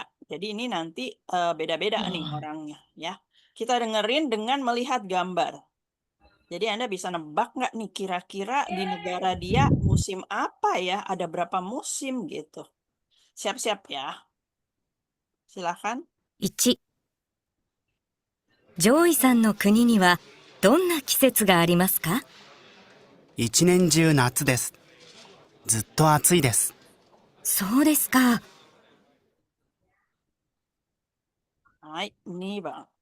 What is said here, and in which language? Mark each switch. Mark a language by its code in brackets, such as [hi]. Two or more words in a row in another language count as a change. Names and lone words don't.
[id] Jadi ini nanti beda-beda nih orangnya ya. Kita dengerin dengan melihat gambar. Jadi Anda bisa nebak nggak nih kira-kira di negara dia musim apa ya? Ada berapa musim gitu. Siap-siap ya. Silakan. [ja] 1、上位さんの国にはどんな季節がありますか？一年中夏です。ずっと暑いです。そうですか。はい、2番。